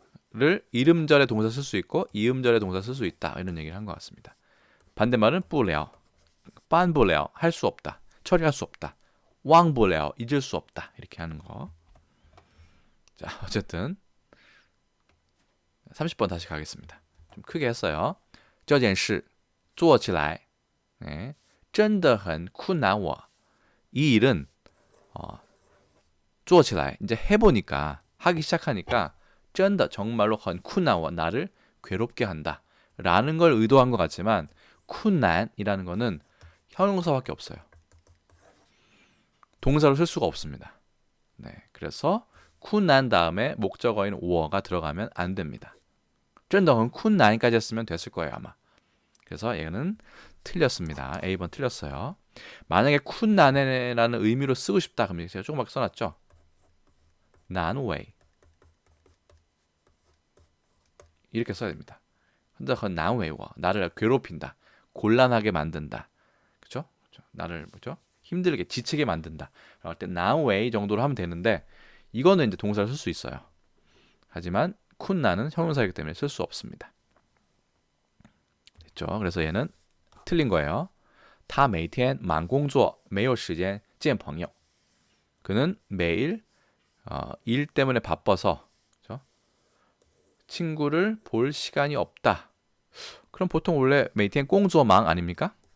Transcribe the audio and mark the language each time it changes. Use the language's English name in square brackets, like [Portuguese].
[Korean] 를 이름절에 동사 쓸 수 있고 이음절에 동사 쓸 수 있다. 이런 얘기를 한 것 같습니다. 반대말은 不了 办不了 할 수 없다. 처리할 수 없다. 忘不了 잊을 수 없다. 이렇게 하는 거. 자, 어쨌든 30번 다시 가겠습니다. 좀 크게 했어요. [Chinese] 这件事做起来 네, 真的很困难我. [Korean] 이 일은 做起来 이제 해보니까 하기 시작하니까 真的 정말로 很困难我 나를 괴롭게 한다 라는 걸 의도한 것 같지만 困难이라는 거는 형용사밖에 없어요. 동사로 쓸 수가 없습니다. 네, 그래서 困难 다음에 목적어인 我가 들어가면 안 됩니다. 真的很困难까지 했으면 됐을 거예요 아마. 그래서 얘는 틀렸습니다. A번 틀렸어요. 만약에 困难라는 의미로 쓰고 싶다 그러면 제가 조금밖에 써놨죠. 难为 이렇게 써야 됩니다. 难为我 나를 괴롭힌다. 곤란하게 만든다. 그렇죠? 나를 뭐죠? 힘들게 지치게 만든다. 그럴 때 难为 정도로 하면 되는데 이거는 이제 동사를 쓸 수 있어요. 하지만 困难은 형용사이기 때문에 쓸 수 없습니다. 됐죠? 그래서 얘는 틀린 거예요. [Chinese] 他每天忙工作没有时间见朋友. [Korean] 그는 매일 일 때문에 바빠서 그렇죠? 친구를 볼 시간이 없다. 그럼 보통 원래 [Chinese] 每天工作忙 [Korean] 아닙니까?